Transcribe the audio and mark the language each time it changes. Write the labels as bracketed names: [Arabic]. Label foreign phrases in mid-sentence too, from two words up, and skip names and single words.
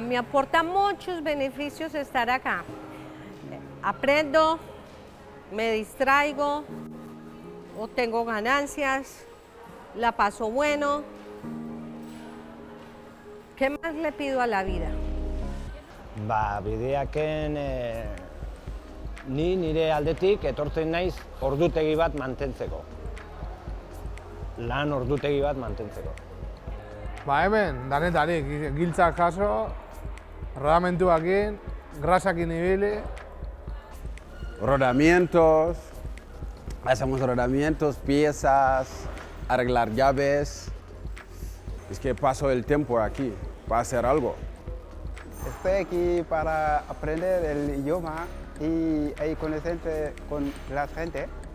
[Spanish] Me aporta muchos beneficios estar acá. Aprendo, me distraigo, obtengo ganancias, la paso bueno. ¿Qué más le pido a la vida? [Basque] Bideaken ni nire aldetik etortzen naiz ordutegi bat mantentzeko. Lan ordutegi bat mantentzeko. Hemen, danetarik, giltzak jaso, rodamentuakin, grasakin ibili. [Spanish] Rodamientos, hacemos rodamientos, piezas, arreglar llaves. Es que paso el tiempo aquí para hacer algo. Estoy aquí para aprender el idioma y conocer con la gente.